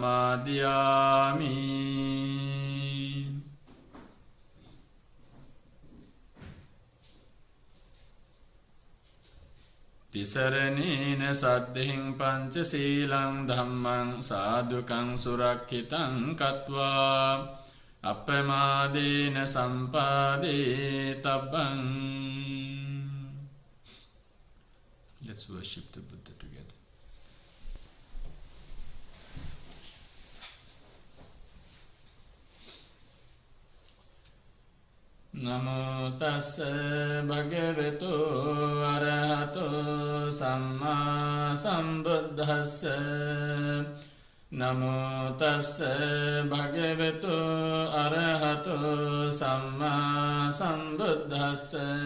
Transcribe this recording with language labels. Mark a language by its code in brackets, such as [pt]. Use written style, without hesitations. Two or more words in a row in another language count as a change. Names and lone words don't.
[pi] samadhiyāmi Tisaranena saddhiṃ pañcasīlaṃ dhammaṃ sādhukaṃ surakkhitāṃ kattvā appamādena sampādetabbam. [en] Let's worship the Buddha together. [pi] Namo tassa bhagavato arahato samma sambuddhassa Namo tassa bhagavato arahato samma sambuddhassa.